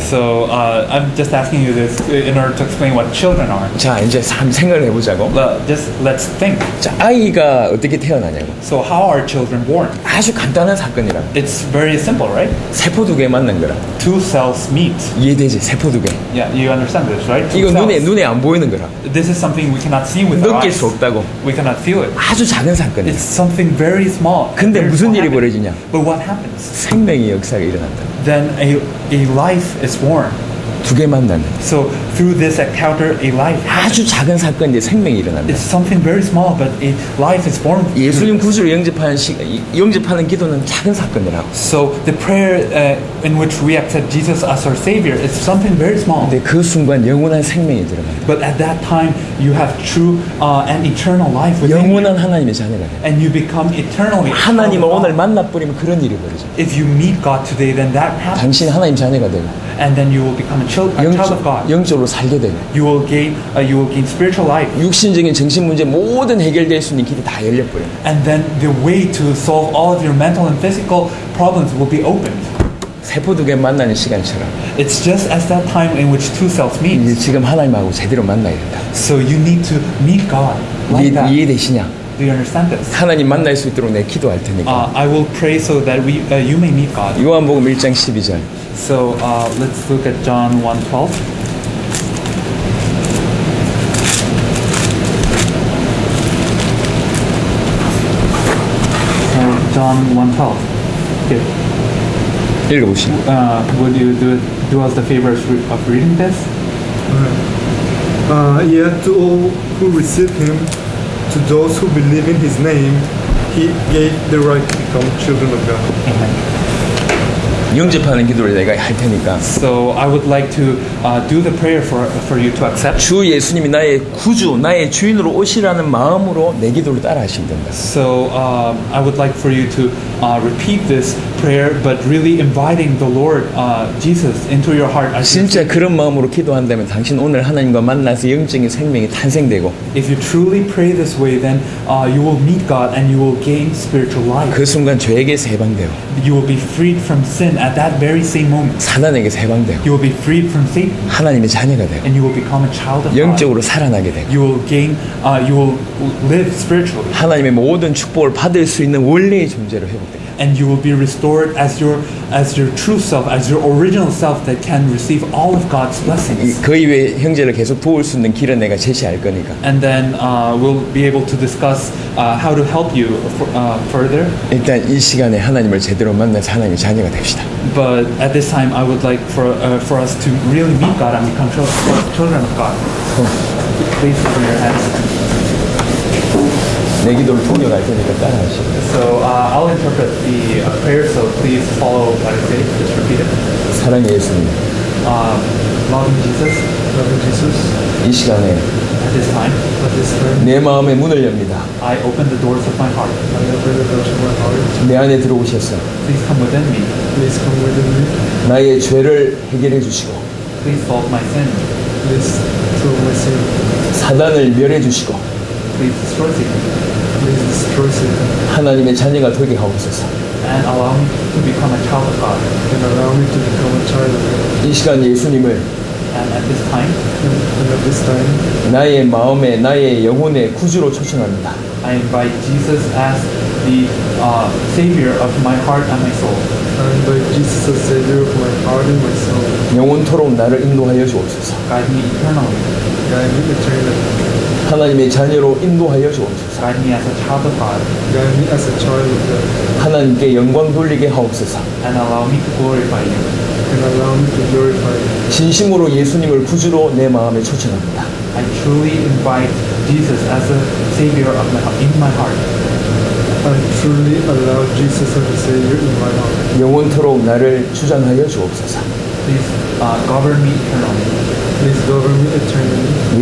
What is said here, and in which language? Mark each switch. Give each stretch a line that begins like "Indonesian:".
English: So I'm just asking you this in order to explain what children are.
Korean: 자, 이제 한번 생각을 해보자고.
English: Just let's think.
Korean: 자, 아이가 어떻게 태어나냐고.
English: So how are children born?
Korean: 아주 간단한 사건이라.
English: It's very simple, right?
Korean: 세포 2개 만난 거라.
English: 2 cells meet.
Korean: 이해되지? 세포 2개.
English: Yeah, you understand this, right?
Korean: 이거
English: 2 cells.
Korean: 눈에 안 보이는 거라.
English: This is something we cannot see with our
Korean: 느낄
English: eyes.
Korean: 수 없다고.
English: We cannot feel it.
Korean: 아주 작은 사건이야.
English: It's something very small.
Korean: 근데
English: Very
Korean: 무슨
English: small
Korean: 일이
English: happen.
Korean: 벌어지냐?
English: But what happens?
Korean: 생명의 역사가 일어난다.
English: Then a life is born.
Korean: 2개 만났는데.
English: So through this encounter, a life happens.
Korean: 아주 작은 사건인데 생명이 일어난다.
English: It's something very small, but a life is born.
Korean: 예수님 구주를 영접하는 기도는 작은 사건이라고.
English: So the prayer in which we accept Jesus as our Savior is something very small.
Korean: 근데 그 순간 영원한 생명이 들어간다.
English: But at that time, you have true and eternal life within you.
Korean: 영원한 하나님의 자녀가 돼.
English: And you become eternally.
Korean: 하나님을
English: child of
Korean: 오늘
English: God.
Korean: 만나버리면 그런 일이 벌어져.
English: If you meet God today, then that happens.
Korean: 당신이 하나님 자녀가 되고
English: And then you will become a child of God.
Korean: 영적으로 살게 되고
English: You will gain spiritual life.
Korean: 육신적인 정신 문제 모든 해결될 수 있는 길이 다 열려버려.
English: And then the way to solve all of your mental and physical problems will be opened.
Korean: 세포 2개 만나는 시간처럼
English: It's just as that time in which 2 cells meet.
Korean: 이제 지금 하나님하고 제대로 만나야 된다.
English: So you need to meet God like that.
Korean: 이해되시냐?
English: Do you understand this?
Korean: 하나님 만날 수 있도록 내 기도할 테니까.
English: I will pray so that you may meet God.
Korean: 요한복음 1장 12절.
English: So let's look at John 1:12. John 1:12. Okay.
Korean: 읽어보시죠.
English: Would you do us the favor of reading this? Yet to all who receive him, to those who believe in his name, he gave the right to become children of God. Amen.
Korean: 영접하는 기도를 내가 할 테니까
English: So I would like to do the prayer for you to accept.
Korean: 주 예수님이 나의 구주, 나의 주인으로 오시라는 마음으로 내 기도를 따라 하시면 된다.
English: So I would like for you to repeat this prayer, but really inviting the Lord Jesus into your heart. As your
Korean: 진짜 그런 마음으로 기도한다면 당신 오늘 하나님과 만나서 영적인 생명이 탄생되고
English: If you truly pray this way, then you will meet God and you will gain spiritual life.
Korean: 그 순간 죄에게서 해방되고
English: You will be freed from sin at that very same moment.
Korean: 사단에게서 해방되고
English: You will be freed from Satan
Korean: 하나님의 자녀가 되고
English: and you will become a child of God.
Korean: 영적으로 살아나게 되고
English: You will gain, you will live spiritually.
Korean: 하나님의 모든 축복을 받을 수 있는 원래의 존재로 회복됩니다.
English: And you will be restored as your true self, as your original self that can receive all of God's blessings.
Korean: 그 이외에 형제를 계속 도울 수 있는 길은 내가 제시할 거니까
English: And then we'll be able to discuss how to help you further.
Korean: 일단 이 시간에 하나님을 제대로 만나서 하나님의 자녀가 됩시다.
English: But at this time, I would like for us to really meet God and become children of God. Please open your hands.
Korean: 내 기도를 통역할 테니까 따라하시고
English: So I'll interpret the prayer. So please follow what I say. Just repeat it.
Korean: 사랑의 예수님
English: loving Jesus loving Jesus.
Korean: 이 시간에
English: at this time. At this time,
Korean: 내 마음의 문을 엽니다.
English: I open the doors of my heart. I open the doors of my heart.
Korean: 내 안에 들어오셔서
English: Please come within me. Please come within me.
Korean: 나의 죄를 해결해 주시고
English: Please solve my sin. Please throw my sin.
Korean: 사단을 멸해 주시고
English: Please destroy Satan. Please destroy sin.
Korean: 하나님의 자녀가 되게 하옵소서.
English: And allow me to become a child of God. And allow me to become a child of God.
Korean: 이 시간 예수님을
English: And at this time, And at this time,
Korean: 나의 마음에 나의 영혼의 구주로 초청합니다.
English: I invite Jesus as the Savior of my heart and my soul. I invite Jesus as Savior of my heart and my soul.
Korean: 영원토록 나를 인도하여 주옵소서.
English: Guide me eternally. Guide me eternally.
Korean: 하나님의 자녀로 인도하여 주옵소서.
English: Guide me as a child of God. Guide me as a child of God.
Korean: 하나님께 영광 돌리게 하옵소서.
English: And allow me to glorify you. And allow me to glorify you.
Korean: 진심으로 예수님을 구주로 내 마음에 초청합니다.
English: I truly invite Jesus as a Savior of in my heart. I truly allow Jesus as a Savior in my heart.
Korean: 영원토록 나를 주장하여 주옵소서.
English: Please govern me eternally. Please govern me eternally.